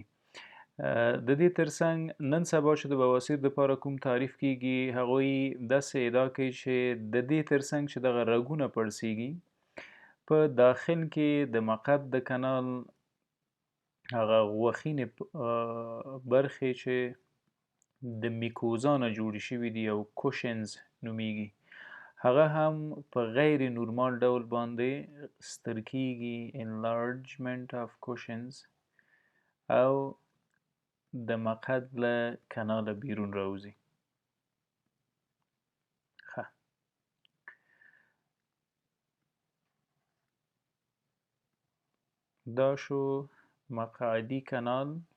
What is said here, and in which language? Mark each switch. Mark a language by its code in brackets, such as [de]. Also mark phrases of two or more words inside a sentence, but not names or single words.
[ps] د دې ترڅنګ نن سبا چې د بواسیر دپاره کوم تعریف کیږي، هغوی داسې ادعا کوي چې د دې ترڅنګ چې دغه رګونه پړسیږي، په داخل کې د مقعد د کانال هغه غوښینې برخې چې د میکوزا نه جوړې شوي دي او کوشنز نومیږي، هغه هم په غیر نورمال ډول باندې ستر کیږي. [en] enlargement of cushions [ps] او د مقعد له کاناله بیرون راوځي. ښه، دا شو مقعدي کانال.